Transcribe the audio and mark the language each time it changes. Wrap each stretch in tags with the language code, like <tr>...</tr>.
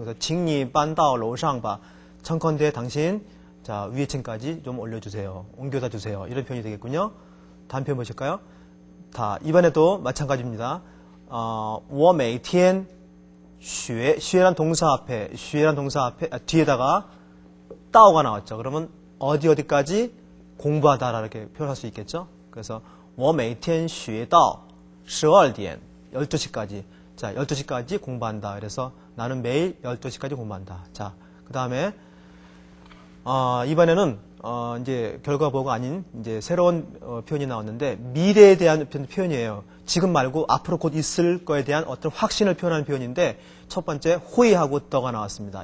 <ko>그래서</ko> <zh>请你搬到楼上吧</zh> <ko>청컨대 당신 자 위층까지 좀 올려주세요. 옮겨다 주세요. 이런 표현이 되겠군요. 다음 표현 보실까요? 자, 이번에도 마찬가지입니다.</ko> <zh>我每天学,</zh> <ko>学란 동사 앞에, 学란 동사 앞에, 뒤에다가 따오가 나왔죠. 그러면 어디까지 공부하다 이렇게 표현할 수 있겠죠. 그래서</ko> <zh>我每天学到12点,</zh> <ko>12시까지. 자, 12시까지 공부한다. 그래서 나는 매일 12시까지 공부한다. 자, 그 다음에 이번에는 이제 결과보호가 아닌 이제 새로운 표현이 나왔는데 미래에 대한 표현이에요. 지금 말고 앞으로 곧 있을 거에 대한 어떤 확신을 표현하는 표현인데 첫 번째 호의하고 더가 나왔습니다.</ko>